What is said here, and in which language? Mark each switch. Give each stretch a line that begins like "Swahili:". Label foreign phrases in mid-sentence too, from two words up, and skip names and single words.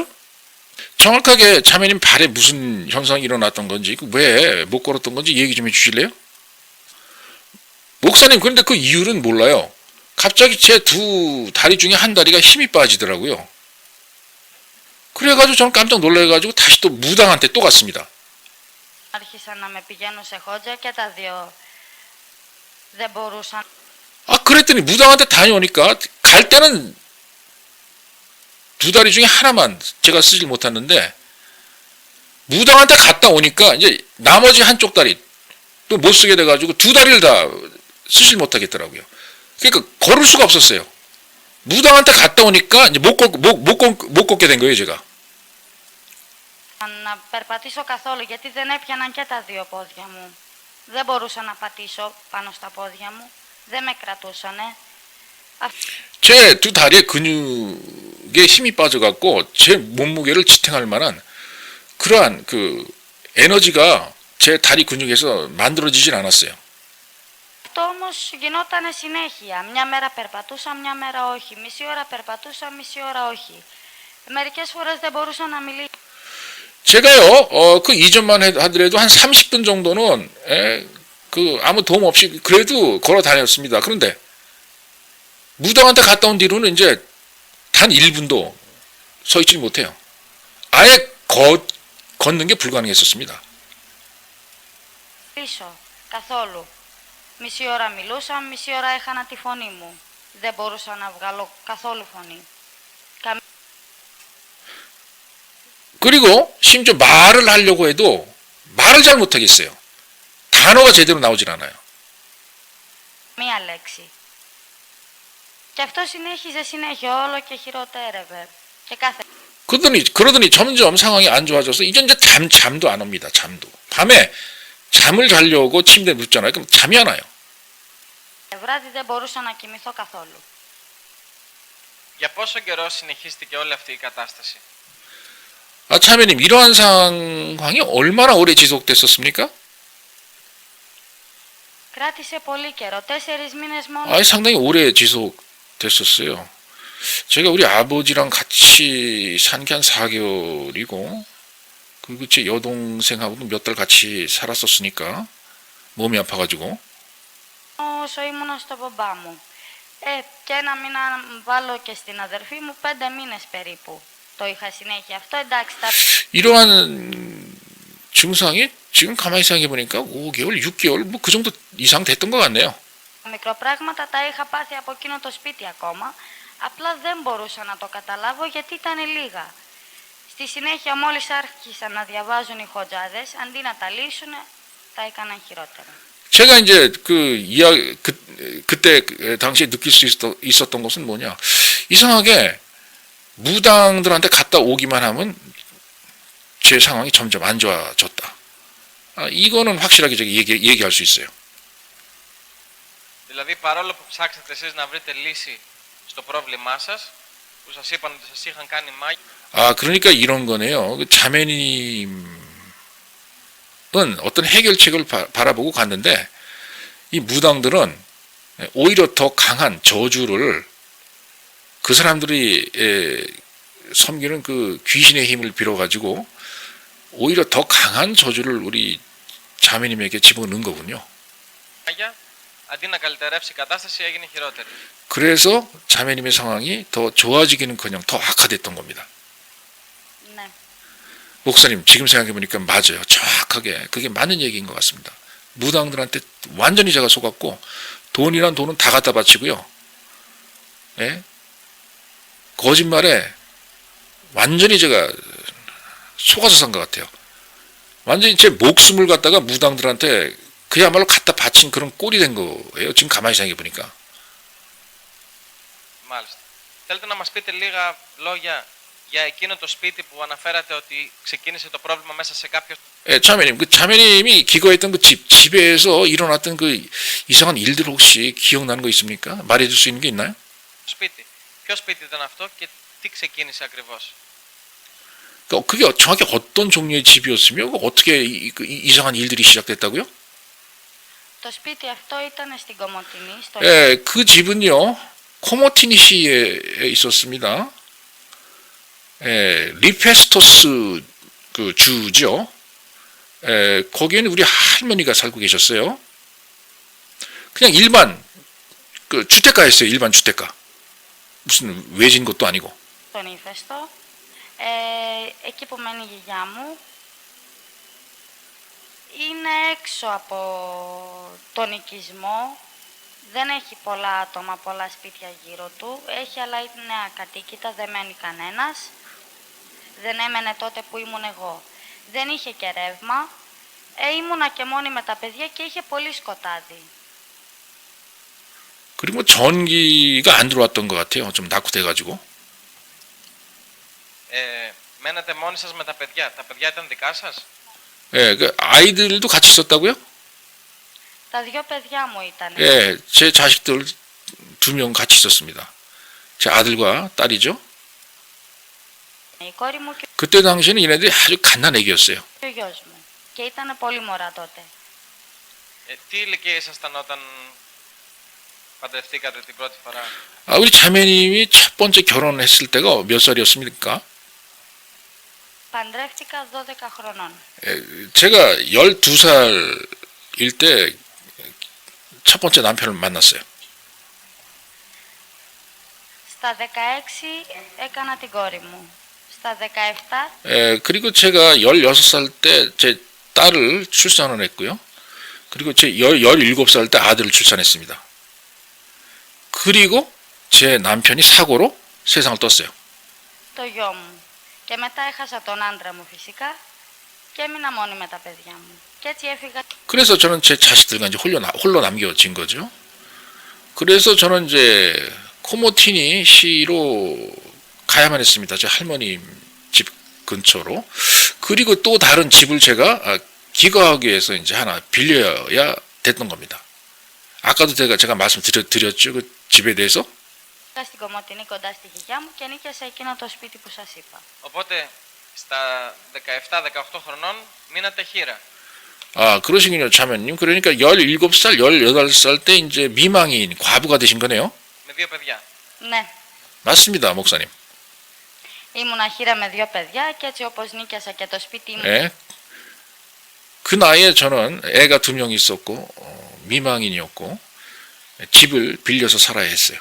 Korean: 정확하게 참여님 발에 무슨 현상이 일어났던 건지, 왜 못 걸었던 건지 얘기 좀 해주실래요? 목사님, 그런데 그 이유는 몰라요. 갑자기 제 두 다리 중에 한 다리가 힘이 빠지더라고요. 그래가지고 저는 깜짝 놀라가지고 다시 또 무당한테 또 갔습니다.
Greek: άρχισαν να με πηγαίνουν σε χόντζα και τα δύο δεν μπορούσαν.
Korean: 그랬더니 무당한테 다녀오니까 갈 때는 두 다리 중에 하나만 제가 쓰질 못했는데 무당한테 갔다 오니까 이제 나머지 한쪽 다리 또 못 쓰게 돼가지고 두 다리를 다 쓰질 못하겠더라고요. 그러니까 걸을 수가 없었어요. 무당한테 갔다 오니까 이제 못 걷게 된 거예요, 제가.
Greek: Να περπατήσω καθόλου γιατί δεν έπιαναν και τα δύο πόδια μου. Δεν μπορούσα να πατήσω πάνω στα πόδια μου. Δεν με κρατούσανε.
Korean: 제 두 다리의 근육에 힘이 빠져갖고 제 몸무게를 지탱할 만한 그러한 그 에너지가 제 다리 근육에서 만들어지질 않았어요.
Greek: Αυτό όμως γινόταν συνέχεια. Μια μέρα περπατούσα, μια μέρα όχι. Μισή ώρα περπατούσα, μισή ώρα όχι. Μερικές φορές δεν μπορούσα να μιλήσω.
Korean: 제가요, 그 이전만 하더라도 한 30분 정도는, 그, 아무 도움 없이 그래도 걸어 다녔습니다. 그런데, 무당한테 갔다 온 뒤로는 이제 단 1분도 서 있지 못해요. 아예 걷는 게 불가능했었습니다.
Greek: Πίσω, καθόλου. Μισή ώρα μιλούσα, μισή ώρα έχανα τη φωνή μου. Δεν μπορούσα να βγάλω καθόλου φωνή.
Korean: 그리고 심지어 말을 하려고 해도 말을 잘 못하겠어요. 단어가 제대로 나오질 않아요.
Greek: Μία λέξη. Και αυτό συνέχιζε συνέχεια, όλο και χειροτέρευε. Και κάθε...
Korean: 그러더니 점점 상황이 안 좋아져서 이제 잠도 안 옵니다. 잠도. 밤에 잠을 자려고 침대에 눕잖아요. 그럼 잠이 안 와요.
Greek: βράδυ δεν μπορούσα να κοιμηθώ καθόλου. Για πόσο καιρό συνεχίστηκε όλη αυτή η κατάσταση?
Korean: 참여님, 이러한 상황이 얼마나 오래 지속됐었습니까?
Greek: κράτησε πολύ καιρό, 4 μήνες μόνο.
Korean: 상당히 오래 지속됐었어요. 제가 우리 아버지랑 같이 산 게 한 4개월이고, 그리고 제 여동생하고도 몇 달 같이 살았었으니까, 몸이 아파가지고.
Greek: Όσο ήμουνα στο μπαμπά μου. Και ένα μήνα βάλω και στην αδερφή μου, 5 μήνες περίπου. Το είχα συνέχεια. Αυτό εντάξει.
Korean: 이러한 증상이 지금 가만히 생각해보니까 5개월, 6개월, 뭐 그 정도 이상 됐던 것 같네요.
Greek: Μικροπράγματα τα είχα πάθει από εκείνο το σπίτι ακόμα. Απλά δεν μπορούσα να το καταλάβω γιατί ήταν λίγα. Στη συνέχεια μόλις άρχισαν να διαβάζουν οι χοντζάδες, αντί να τα λύσουν, τα έκαναν χειρότερα.
Korean: 제가 이제 그때 당시에 느낄 수 있었던 것은 뭐냐. 이상하게 무당들한테 갔다 오기만 하면 제 상황이 점점 안 좋아졌다. 이거는 확실하게 제가 얘기할 수 있어요.
Greek: Δηλαδή παρόλο που ψάξατε εσείς να βρείτε λύση στο πρόβλημά σας, που σας είπαν ότι σας είχαν κάνει μάγια.
Korean: 그러니까 이런 거네요. 자매님은 어떤 해결책을 바라보고 갔는데 이 무당들은 오히려 더 강한 저주를 그 사람들이 섬기는 그 귀신의 힘을 빌어가지고 오히려 더 강한 저주를 우리 자매님에게 집어넣은 거군요.
Greek: αντί να καλυτερεύσει η κατάσταση έγινε χειρότερη.
Korean: 그래서 자매님의 상황이 더 좋아지기는커녕 더 악화됐던 겁니다.
Greek: Ναι.
Korean: 목사님, 지금 생각해보니까 맞아요. 정확하게 그게 맞는 얘기인 것 같습니다. 무당들한테 완전히 제가 속았고 돈이란 돈은 다 갖다 바치고요. 예? 거짓말에 완전히 제가 속아서 산 것 같아요. 완전히 제 목숨을 갖다가 무당들한테 그야말로 갖다 바친 그런 꼴이 된 거예요. 지금 가만히 생각해보니까.
Greek: Μάλιστα. Θέλετε να μας πείτε λίγα λόγια για εκείνο το σπίτι που αναφέρατε ότι ξεκίνησε το πρόβλημα μέσα σε κάποιο...
Korean: 자매님, 그 자매님이 기거했던 그 집에서 일어났던 그 이상한 일들 혹시 기억나는 거 있습니까? 말해줄 수 있는 게 있나요?
Greek: σπίτι. Ποιο σπίτι ήταν αυτό και τι ξεκίνησε ακριβώς? 그게 정확히 어떤 종류의 집이었으며 어떻게 이상한 일들이 시작됐다고요? Το σπίτι αυτό ήταν στην Κομοτηνή, στο
Korean: 예, 그 집은요 코모티니시에 있었습니다. 예, 리페스토스 그 주죠. 예, 거기에는 우리 할머니가 살고 계셨어요. 그냥 일반 그 주택가였어요. 일반 주택가. 무슨 외진 것도 아니고.
Greek: στον ύφεστο. Εκεί που μένει η γιαγιά μου είναι έξω από τον οικισμό. Δεν έχει πολλά άτομα, πολλά σπίτια γύρω του. Έχει, αλλά είναι ακατοίκητα, δεν μένει κανένας. Δεν έμενε τότε που ήμουν εγώ. Δεν είχε και ρεύμα. Ήμουνα και μόνη με τα παιδιά και είχε πολύ σκοτάδι.
Korean: 그리고 전기가 안 들어왔던 것 같아요. 좀 낙후돼가지고.
Greek: Μένετε μόνοι σας με τα παιδιά. Τα παιδιά ήταν δικά σας?
Korean: 예, 그 아이들도 같이 있었다고요?
Greek: Τα δυο παιδιά μου ήταν.
Korean: 예, 제 자식들 2명 같이 있었습니다. 제 아들과 딸이죠.
Greek: Η κόρη μου και
Korean: 그때 당시에는 얘네들이 아주 갓난 애기였어요.
Greek: ο γιος μου. Και ήταν πολύ μωρά τότε. Τι ηλικία ήσασταν όταν παντρευτήκατε την πρώτη φορά?
Korean: 아, 우리 자매님이 첫 번째 결혼했을 때가 몇 살이었습니까?
Greek: Παντρεύτηκα 12 χρονών.
Korean: 제가 12살일 때 첫 번째 남편을 만났어요.
Greek: Στα 16 έκανα την κόρη μου. Στα 17
Korean: 그리고 제가 16살 때 제 딸을 출산을 했고요. 그리고 제 17살 때 아들을 출산했습니다. 그리고 제 남편이 사고로 세상을 떴어요.
Greek: το γιο μου. Και μετά έχασα τον άντρα μου φυσικά και έμεινα μόνη με τα παιδιά μου. Και έτσι έφυγα.
Korean: 그래서 저는 제 자식들과 이제 홀로 남겨진 거죠. 그래서 저는 이제 코모티니 시로 가야만 했습니다. 제 할머님 집 근처로. 그리고 또 다른 집을 제가 기거하기 위해서 이제 하나 빌려야 됐던 겁니다. 아까도 제가 말씀드렸죠. 그 집에 대해서.
Greek: Στην Κομοτηνή κοντά στη γιαγιά μου και νίκιασα εκείνο το σπίτι που σας είπα. Οπότε στα 17-18 χρονών μείνατε χήρα.
Korean: 아, 그러시군요, 자매님. 그러니까 17살, 18살 때 이제 미망인 과부가 되신 거네요.
Greek: Με δύο παιδιά. Ναι.
Korean: 맞습니다, 목사님.
Greek: Ήμουνα χείρα με δύο παιδιά και έτσι όπως νίκιασα και το σπίτι μου.
Korean: 예. 그 나이에 저는 애가 2명 있었고 미망인이었고 집을 빌려서 살아야 했어요.